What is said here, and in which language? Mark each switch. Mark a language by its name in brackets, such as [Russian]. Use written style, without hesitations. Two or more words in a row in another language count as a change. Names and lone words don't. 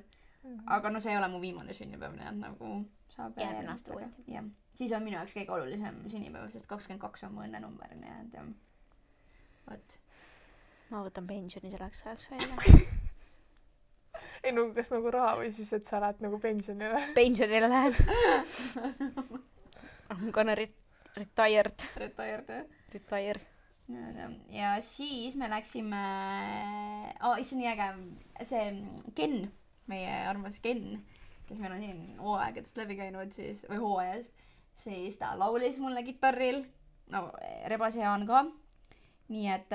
[Estonian] Aga no see ei ole mu viimane sünnipäev, nii et nagu saab ennast uuesti. Ja siis on minu jaoks kõige olulisem sünnipäev, sest 22 on mu õnnenumber, nii et võt. Ma võtan pensioni selleks ajaks välja. Ei no kas nagu raha või siis, et sa lähed nagu pensionile? Pensionile lähen. [English] I'm gonna retired. Retire. [Estonian] Ja siis me läksime see on nii äge see Ken, meie armas Ken, kes meil on siin hooaegadest läbi käinud siis, või hooajast, siis ta laulis mulle kitarril, no rebase Jaan ka, nii et